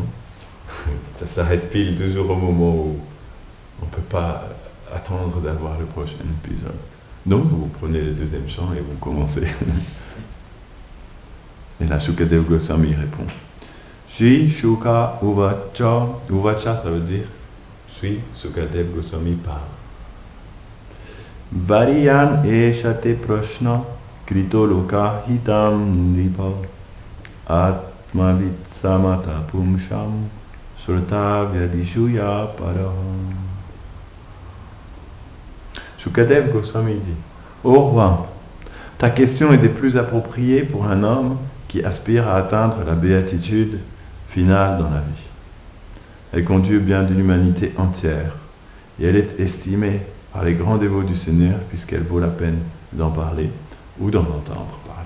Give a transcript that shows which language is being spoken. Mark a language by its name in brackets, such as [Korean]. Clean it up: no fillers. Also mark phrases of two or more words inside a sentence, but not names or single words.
[French] Ça s'arrête pile toujours au moment où on ne peut pas attendre d'avoir le prochain épisode. Donc, vous prenez le deuxième chant et vous commencez. Et là, Shukadev Goswami répond. [Sanskrit] Shri Shuka Uvacha, [French] Uvacha ça veut dire Shri Shukadev Goswami parle. [Sanskrit] Variyan eshate prashna krito loka hitam nipa atmavit samata pumsham surta vyadishuya paraham. [French] Shukadev Goswami dit, ô roi, ta question est des plus appropriées pour un homme qui aspire à atteindre la béatitude finale dans la vie. Elle conduit bien de l'humanité entière et elle est estimée par les grands dévots du Seigneur puisqu'elle vaut la peine d'en parler ou d'en entendre parler.